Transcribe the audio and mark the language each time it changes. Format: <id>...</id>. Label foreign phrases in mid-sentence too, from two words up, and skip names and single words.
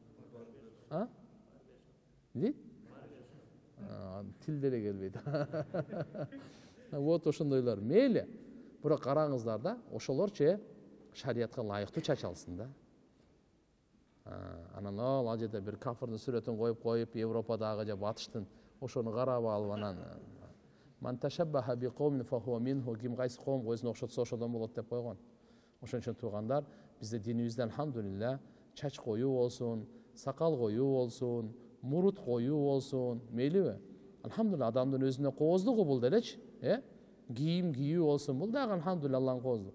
<ky>Дейт? Тил деле келбейт. Вот ошондойлор. Мейли. Бирок караңыздар да, ошолорчу шариятка ылайыктуу чач алсын да. Анан ал жерде бир кафырдын сүрөтүн коюп, Европадагы же батыштын ошону карап алып, анан</ky> <ar>من تشبه بقوم فهو منهم,</ar> <ky>ким кайсы коомго өзүнө окшотсо ошодон болот деп койгон. Ошон үчүн туугандар, бизде динибизде алхамдулилла чач коюу болсун, сакал коюу болсун, мурут коюу болсун, мейлиби? Алхамдулилла адамдын өзүнө кооздугу бул делечи, кийим кийүү болсун, бул дагы алхамдулилла Алланын кооздугу.</ky>